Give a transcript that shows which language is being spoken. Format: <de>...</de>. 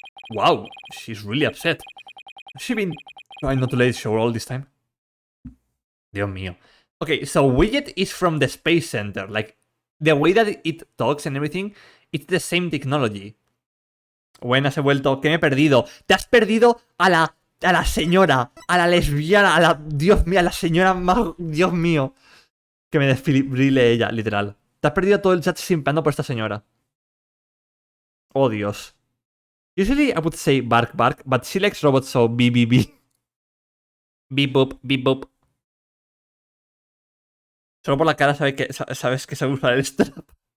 <en>Wow, she's really upset. Has she been trying not to let it show all this time?</en> <es>Dios mío.</es> <en>Okay, so Widget is from the Space Center. Like, the way that it talks and everything, it's the same technology.</en> <es>Buenas, he vuelto. ¿Qué me he perdido? Te has perdido a la señora, a la lesbiana, Dios mío, a la señora más... Dios mío. Que me desfibrile ella, literal. Te has perdido todo el chat simpeando por esta señora. Oh, Dios.</es> <en>Usually I would say bark bark, but she likes robots, so beep beep beep. Beep boop, beep boop.</en> <es>Solo por la cara sabes que sabe usar el strap.</es>